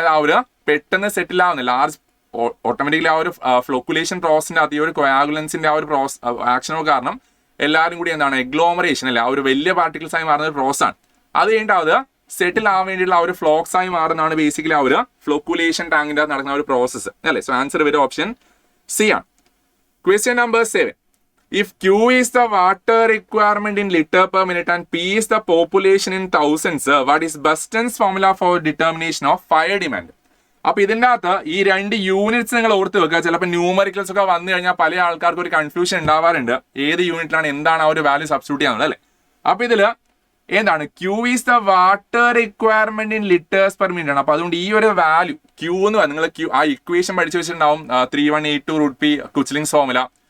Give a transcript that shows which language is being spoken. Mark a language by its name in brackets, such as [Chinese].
[Malayalam] അതായത് ആ ഒരു പെട്ടെന്ന് സെറ്റിൽ ആവുന്ന ലാർജ് ഓട്ടോമാറ്റിക്കലി ആ ഒരു ഫ്ലൊക്കുലേഷൻ പ്രോസസിന്റെ അതേ ഒരു കൊയാഗുലൻസിന്റെ ആ ഒരു ആക്ഷനോ കാരണം എല്ലാവരും കൂടി എന്താണ്, എഗ്ലോമറേഷൻ അല്ലെ, ആ ഒരു വലിയ പാർട്ടിക്കിൾസ് ആയി മാറുന്ന ഒരു പ്രോസസ് ആണ്. അത് കഴിഞ്ഞിട്ട് അത് സെറ്റിൽ ആവാൻ വേണ്ടിയുള്ള ആ ഒരു ഫ്ലോക്സ് ആയി മാറുന്നതാണ് ബേസിക്കലി ആ ഒരു ഫ്ലൊക്കുലേഷൻ ടാങ്കിന്റെ നടക്കുന്ന ഒരു പ്രോസസ്സ് അല്ലെ. സോ ആൻസർ വരും ഓപ്ഷൻ സി ആണ്. Question number 7. [English] If Q is the water requirement in liter per minute and P is the population in thousands, what is Buston's formula for determination of fire demand? [Malayalam] അപ്പൊ ഇതിൻ്റെ അകത്ത് ഈ രണ്ട് units നിങ്ങൾ ഓർത്ത് വെക്കുക. ചിലപ്പോൾ ന്യൂമറിക്കൽസ് ഒക്കെ വന്നു കഴിഞ്ഞാൽ പല ആൾക്കാർക്ക് ഒരു കൺഫ്യൂഷൻ ഉണ്ടാവാറുണ്ട്, ഏത് യൂണിറ്റിലാണ് എന്താണ് ആ ഒരു വാല്യൂ സബ്സ്റ്റിറ്റ്യൂട്ട് ചെയ്യാനുള്ളത് അല്ലേ. അപ്പൊ ഇതില് എന്താണ്, [English] Q is the water requirement in litres per minute [Malayalam] ആണ്. അപ്പൊ അതുകൊണ്ട് ഈ ഒരു വാല്യൂ ക്യൂ എന്ന് പറഞ്ഞാൽ നിങ്ങൾ ക്യൂ ആ ഇക്വേഷൻ പഠിച്ചു വെച്ചിട്ടുണ്ടാവും, 3182 റൂട്ട് പി കുച്ച്ലിങ്സ് ഫോർമുല.